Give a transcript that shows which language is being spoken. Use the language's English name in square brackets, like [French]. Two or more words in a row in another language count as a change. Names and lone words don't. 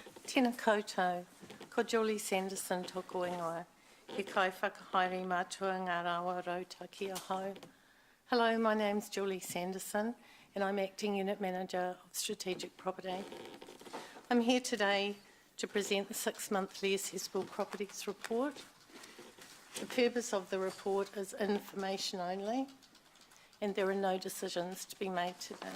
[Māori] Tēnā koutou, ko Julie Sanderson tōku ingoa. He kai whakahaere mātua ngā rawa rauta ki a hau. [English] Hello, my name's Julie Sanderson and I'm Acting Unit Manager of Strategic Property. I'm here today to present the 6-monthly Assessable Properties Report. The purpose of the report is information only and there are no decisions to be made today.